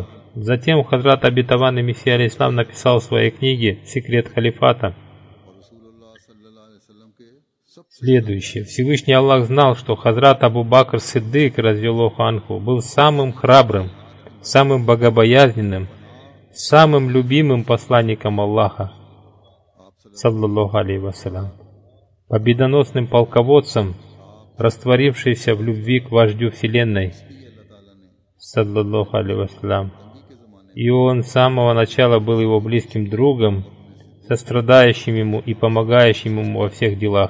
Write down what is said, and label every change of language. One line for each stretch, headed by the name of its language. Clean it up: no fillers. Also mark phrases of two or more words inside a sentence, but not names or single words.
Russian: Затем Хазрат Обетованный Мессия, алейхиссалам, написал в своей книге «Секрет халифата» следующее. Всевышний Аллах знал, что Хазрат Абу Бакр Сиддик,
Arabic: رضي الله عنه,
Russian: был самым храбрым, самым богобоязненным, самым любимым посланником Аллаха,
Arabic: صلى الله عليه وسلم,
Russian: победоносным полководцем, растворившийся в любви к вождю Вселенной,
Arabic: صلى الله عليه وسلم.
Russian: И он с самого начала был его близким другом, сострадающим ему и помогающим ему во всех делах.